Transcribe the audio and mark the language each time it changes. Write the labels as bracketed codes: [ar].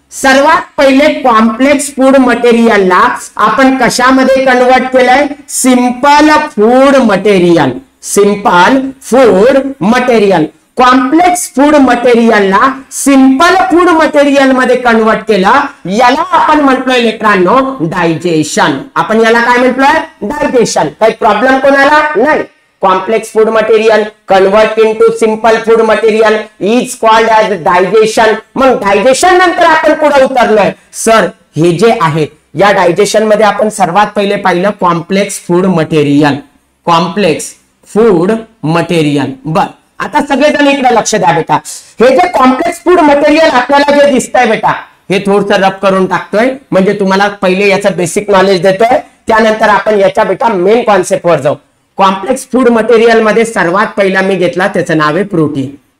[mr] सर्वात पहिले complex food मटेरियलला आपण कशामध्ये कन्वर्ट केलंय, simple food material. Simple food material, complex food मटेरियलला simple food material मध्ये कन्वर्ट केलं. याला आपण म्हटलोय लेकरांनो डायजेशन. आपण याला काय म्हटलोय, डायजेशन. काही प्रॉब्लेम कोणाला नाही. [en] Complex food material convert into simple food material is called as digestion. [mr] मग डायजेशन नंतर आपण पुढे उतरलोय. सर हे जे आहे या डायजेशन मध्ये आपण सर्वात पहिले पाहिलं complex food material. Complex food material. बर, आता सगळेजण इकडे लक्ष द्या बेटा. हे जे कॉम्प्लेक्स फूड मटेरियल आपल्याला जे दिसतंय बेटा, हे थोडंसं रब करून टाकतोय म्हणजे तुम्हाला पहिले याचं बेसिक नॉलेज देतोय, त्यानंतर आपण याच्या बेटा मेन कॉन्सेप्ट वर जाऊ. कॉम्प्लेक्स फूड मटेरियल मध्ये सर्वात पहिला मी घेतला, त्याचं नाव आहे प्रोटीन.